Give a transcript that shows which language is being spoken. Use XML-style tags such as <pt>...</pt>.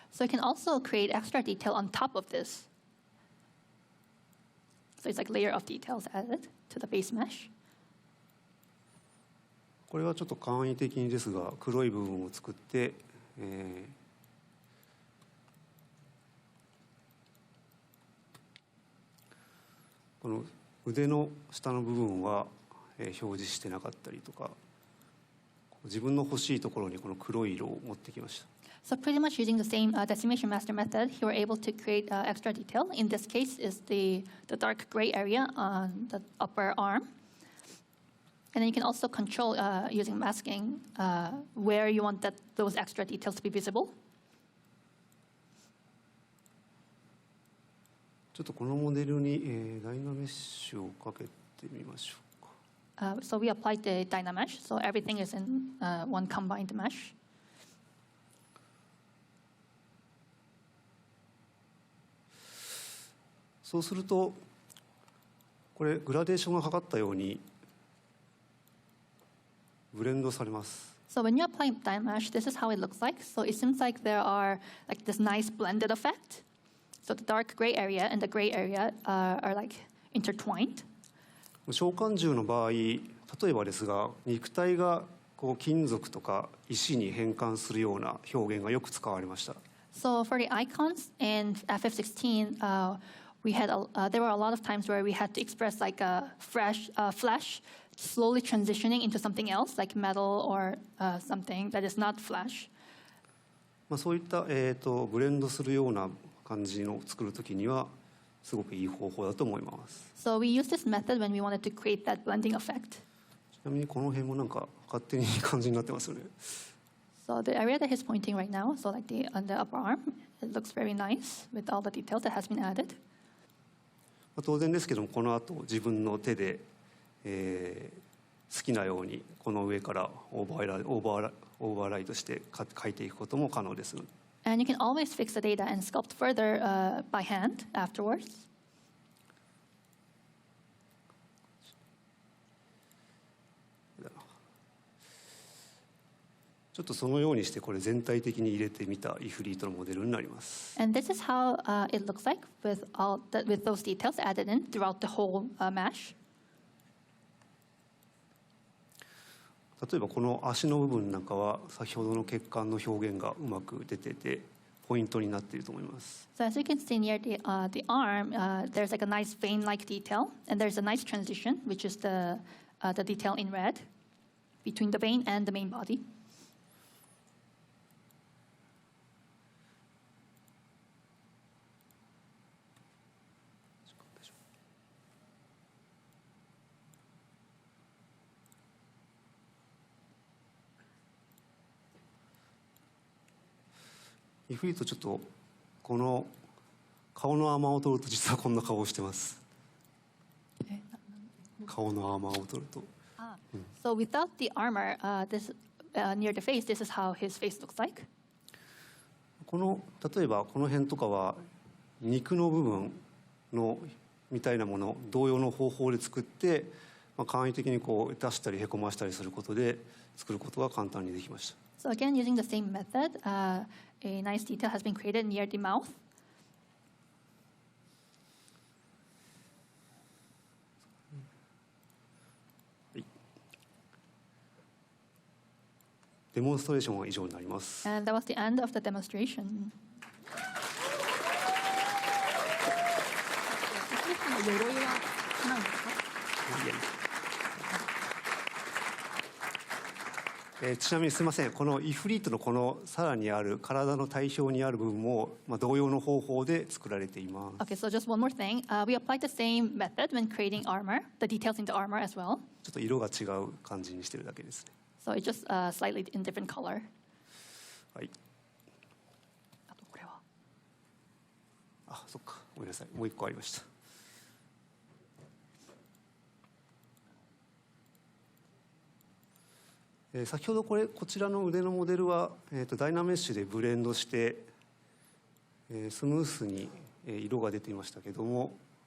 <en>So you can also create extra detail on top of this. So it's like layer of details added to the base mesh.</en> <ja>これはちょっと簡易的にですが、黒い部分を作って、この腕の下の部分は、表示してなかったりとか、自分の欲しいところにこの黒い色を持ってきました。</ja> <en>So pretty much using the same decimation master method, you were able to create extra detail. In this case, is the dark gray area on the upper arm. And then you can also control using masking where you want those extra details to be visible.</en> <ja>ちょっとこのモデルに、ダイナメッシュをかけてみましょうか。</ja> <en>So we applied the Dynamesh, so everything is in one combined mesh.</en> <ja>そうすると、これグラデーションがかかったようにブレンドされます。</ja> <en>So when you apply Dynamesh, this is how it looks like. So it seems like there are like this nice blended effect. So the dark gray area and the gray area are like intertwined.</en> <ja>召喚獣の場合、例えばですが、肉体がこう金属とか石に変換するような表現がよく使われました。</ja> <en>So for the icons in FF16, there were a lot of times where we had to express like a flesh slowly transitioning into something else, like metal or something that is not flesh.</en> <ja>そういった、ブレンドするような感じの作るときにはすごくいい方法だと思います。</ja> <en>So we used this method when we wanted to create that blending effect.</en> <ja>ちなみにこの辺もなんか勝手にいい感じになってますよね。</ja> <en>So the area that he's pointing right now, so like on the upper arm, it looks very nice with all the details that has been added.</en> <ja>当然ですけども、この後自分の手で、好きなようにこの上からオーバーライトして描いていくことも可能です。</ja> <en>And you can always fix the data and sculpt further by hand afterwards.</en> <ja>ちょっとそのようにしてこれ全体的に入れてみたイフリートのモデルになります。</ja> <en>And this is how it looks like with those details added in throughout the whole mesh.</en> <ja>例えばこの足の部分なんかは先ほどの血管の表現がうまく出ててポイントになっていると思います。</ja> <en>So as you can see near the arm, there's like a nice vein-like detail, and there's a nice transition, which is the detail in red between the vein and the main body.</en> <ja>イフリートちょっとこの顔のアーマーを取ると実はこんな顔をしてます。顔のアーマーを取ると。</ja> <en>So without the armor, near the face, this is how his face looks like.</en> <ja>例えばこの辺とかは肉の部分のみたいなもの同様の方法で作って、簡易的にこう出したりへこましたりすることで作ることが簡単にできました。</ja> <en>So again, using the same method, a nice detail has been created near the mouth.</en> <ja>デモンストレーションは以上になります。</ja> <en>And that was the end of the demonstration.</en> <ja>ちなみにすみません、このイフリートのこのさらにある体の体表にある部分も、同様の方法で作られています。</ja> <en>Okay, so just one more thing. We applied the same method when creating armor, the details in the armor as well.</en> <ja>ちょっと色が違う感じにしてるだけですね。</ja> <en>So it's just slightly in different color.</en> <ja>はい。あとこれは。そっか、ごめんなさい、もう一個ありました。先ほどこちらの腕のモデルは、ダイナメッシュでブレンドして、スムースに色が出ていましたけども、</ja>